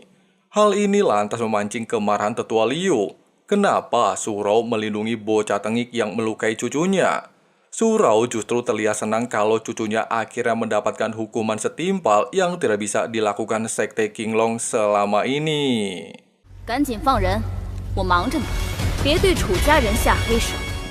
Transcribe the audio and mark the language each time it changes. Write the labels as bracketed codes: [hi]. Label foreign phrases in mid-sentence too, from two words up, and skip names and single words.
[id] Hal ini lantas memancing kemarahan tetua Liu. Kenapa Su Rao melindungi bocah tengik yang melukai cucunya? Su Rao justru terlihat senang kalau cucunya akhirnya mendapatkan hukuman setimpal yang tidak bisa dilakukan Sekte Qinglong selama ini. [zh] 赶紧放人，我忙着呢，别对楚家人下黑手。